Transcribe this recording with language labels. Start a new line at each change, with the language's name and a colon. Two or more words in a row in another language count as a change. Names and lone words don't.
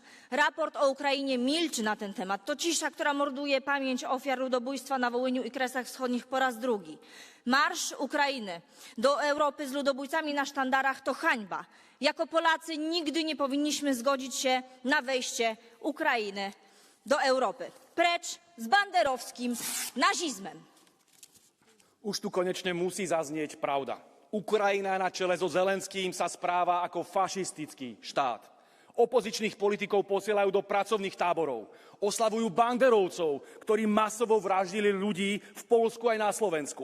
Polish: Raport o Ukrainie milczy na ten temat. To cisza, która morduje pamięć ofiar ludobójstwa na Wołyniu i Kresach Wschodnich po raz drugi. Marsz Ukrainy do Europy z ludobójcami na sztandarach to hańba. Jako Polacy nigdy nie powinniśmy zgodzić się na wejście Ukrainy do Europy. Precz z banderowskim nazizmem.
Slovak: Už tu konečne musí zaznieť pravda. Ukrajina na čele so Zelenským sa správa ako fašistický štát. Opozičných politikov posielajú do pracovných táborov. Oslavujú banderovcov, ktorí masovo vraždili ľudí v Poľsku aj na Slovensku.